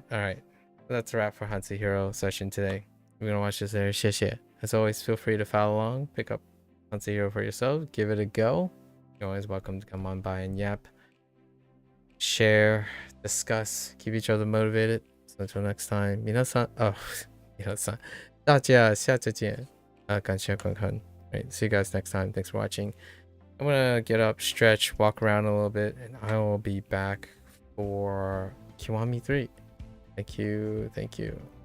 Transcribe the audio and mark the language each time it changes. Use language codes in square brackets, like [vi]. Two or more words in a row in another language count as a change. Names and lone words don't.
[en] That's a wrap for HanziHero session today. If you're gonna watch this there, [zh] 谢谢. [en] As always, feel free to follow along, pick up HanziHero for yourself, give it a go. You're always welcome to come on by and yap, share, discuss, keep each other motivated. So until next time, [ja] 皆さん, oh, 皆さん, [zh] 大家下次见. 感谢观看. [en] Right, see you guys next time. Thanks for watching. I'm gonna get up, stretch, walk around a little bit, and I will be back for Kiwami 3. Thank you.